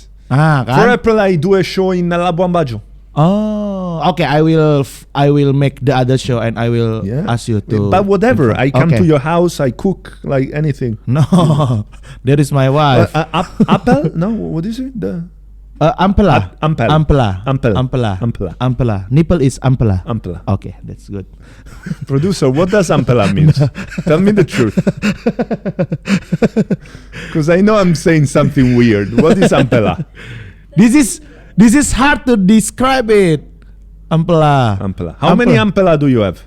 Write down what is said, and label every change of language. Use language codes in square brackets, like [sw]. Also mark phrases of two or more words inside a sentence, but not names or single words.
[en] Kan? 4 April I do a show in Labuan Bajo. Oh, okay. I will make the other show and I will ask you to. But whatever, I come Okay. to your house, I cook, like anything. No, there is my wife. Apple? No, what is it? Ampela. Ampel. Ampela. Ampel. Ampela. Ampela. Ampela. Nipple is ampela. Ampela. Okay, that's good. Producer, what does ampela mean? Tell me the truth. Because I know I'm saying something weird. What is ampela? This is hard to describe it. Ampela. Ampela. How many ampela do you have?